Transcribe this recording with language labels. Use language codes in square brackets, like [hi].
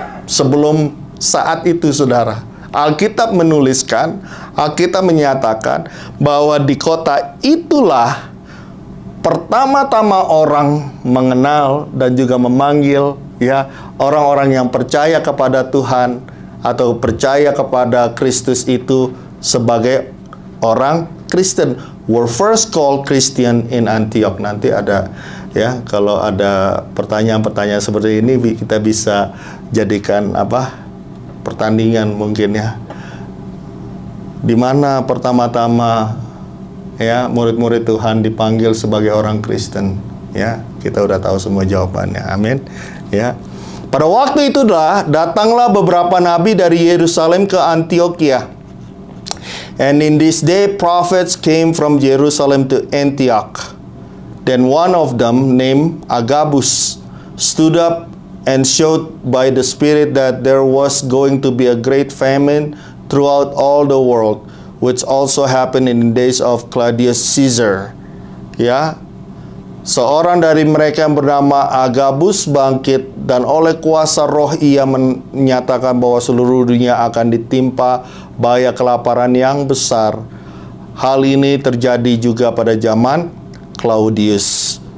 [id] Sebelum saat itu saudara, Alkitab menuliskan, Alkitab menyatakan bahwa di kota itulah pertama-tama orang mengenal dan juga memanggil orang-orang yang percaya kepada Tuhan atau percaya kepada Kristus itu sebagai orang Kristen. [en] Were first called Christian in Antioch. [id] Nanti ada kalau ada pertanyaan-pertanyaan seperti ini, kita bisa jadikan pertandingan mungkin ya. Di mana pertama-tama murid-murid Tuhan dipanggil sebagai orang Kristen? Ya, kita udah tahu semua jawabannya. Amin. Ya. Pada waktu itulah datanglah beberapa nabi dari Yerusalem ke Antiokhia. [en] And in this day prophets came from Jerusalem to Antioch. Then one of them, named Agabus, stood up and showed by the Spirit that there was going to be a great famine throughout all the world, which also happened in the days of Claudius Caesar. [id] Ya, seorang dari mereka yang bernama Agabus bangkit, dan oleh kuasa roh ia menyatakan bahwa seluruh dunia akan ditimpa bahaya kelaparan yang besar. Hal ini terjadi juga pada zaman Claudius.